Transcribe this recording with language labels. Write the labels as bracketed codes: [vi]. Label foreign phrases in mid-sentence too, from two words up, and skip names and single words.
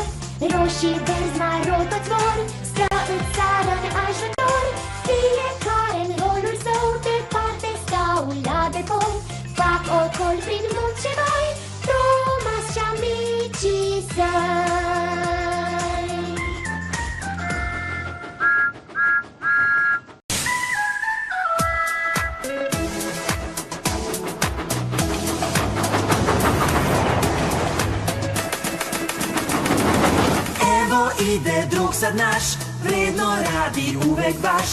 [ro] Roșii, verzi, maro toți vor să îți sară în ajutor. Fiecare în rolul său, departe sau la depou. Fac ocol prin munci noi, Tomas și amicii săi. [sr] Evo ide drug sad naš, vredno radi uvek baš.